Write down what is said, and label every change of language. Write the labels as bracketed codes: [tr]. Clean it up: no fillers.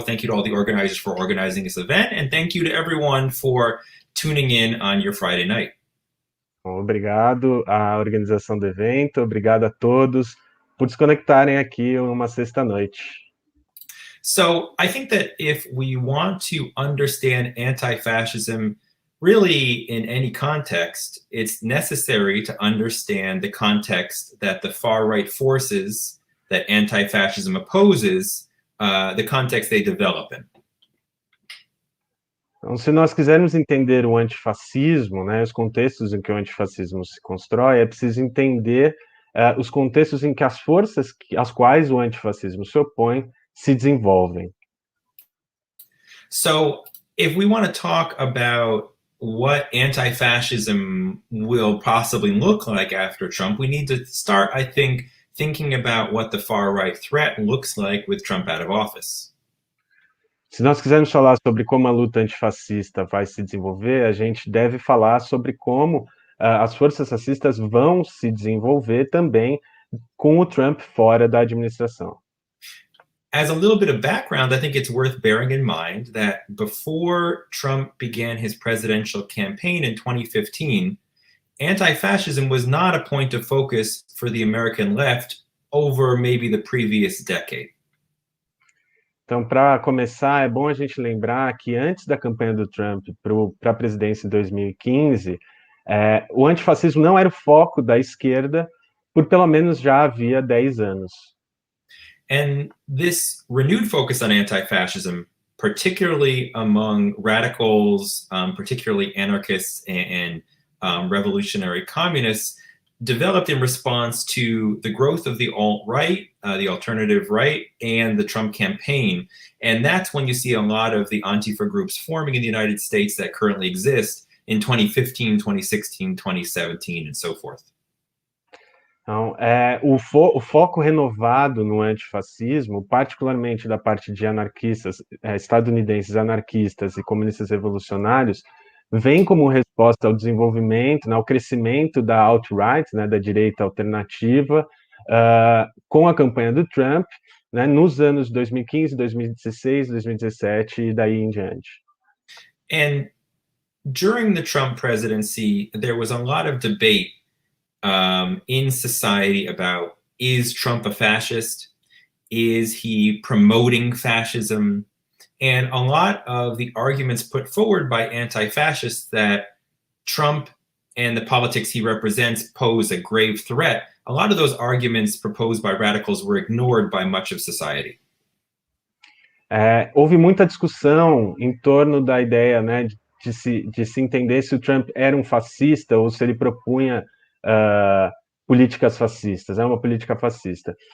[en] Thank you to all the organizers for organizing this event, and thank you to everyone for tuning in on your Friday night. [pt] Obrigado à organização do evento, obrigado a todos por se conectarem aqui uma sexta-noite. [en] So I think that if we want to understand anti-fascism really in any context, it's necessary to understand the context that the far-right forces that anti-fascism opposes, the context they develop in. [pt] Então, se nós quisermos entender o antifascismo, né, os contextos em que o antifascismo se constrói, é preciso entender os contextos em que as forças às quais o antifascismo se opõe se desenvolvem. [en] So, if we want to talk about what anti-fascism will possibly look like after Trump, we need to start, I think, thinking about what the far-right threat looks like with Trump out of office. [pt] Se nós quisermos falar sobre como a luta antifascista vai se desenvolver, a gente deve falar sobre como as forças fascistas vão se desenvolver também com o Trump fora da administração. [en] As a little bit of background, I think it's worth bearing in mind that before Trump began his presidential campaign in 2015, anti-fascism was not a point of focus for the American left over maybe the previous decade. [pt] Então, para começar, é bom a gente lembrar que antes da campanha do Trump para a presidência em 2015, o antifascismo não era o foco da esquerda por pelo menos já havia 10 anos. [en] And this renewed focus on anti-fascism, particularly among radicals, particularly anarchists and revolutionary communists, developed in response to the growth of the alt-right, the alternative right, and the Trump campaign. And that's when you see a lot of the Antifa groups forming in the United States that currently exist in 2015, 2016, 2017, and so forth. [pt] Então, o foco renovado no antifascismo, particularmente da parte de anarquistas, estadunidenses anarquistas e comunistas revolucionários, vem como resposta ao desenvolvimento, ao crescimento da alt-right, da direita alternativa, com a campanha do Trump, nos anos 2015, 2016, 2017 e daí em diante. [en] And during the Trump presidency, there was a lot of debate in society about, is Trump a fascist? Is he promoting fascism? And a lot of the arguments put forward by anti-fascists that Trump and the politics he represents pose a grave threat, a lot of those arguments proposed by radicals were ignored by much of society. [pt] Houve muita discussão em torno da ideia, de se entender se o Trump era um fascista ou se ele propunha políticas fascistas, uma política fascista.